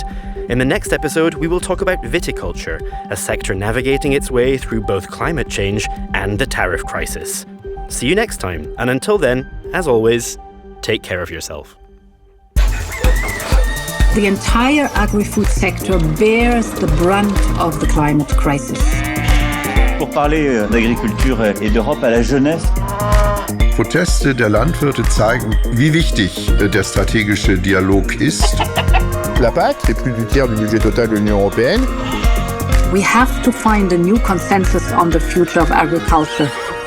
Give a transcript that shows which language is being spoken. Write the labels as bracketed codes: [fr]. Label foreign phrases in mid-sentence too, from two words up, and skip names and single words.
[en] In the next episode, we will talk about viticulture, a sector navigating its way through both climate change and the tariff crisis. See you next time, and until then, as always, take care of yourself. The entire agri-food sector bears the brunt of the climate crisis. [fr] Pour parler d'agriculture et d'Europe à la jeunesse. [de] Proteste der Landwirte zeigen, wie wichtig der stratégische Dialog ist. [fr] La PAC, c'est plus du tiers du budget total de l'Union européenne. [en] We have to find a new consensus on the future of agriculture.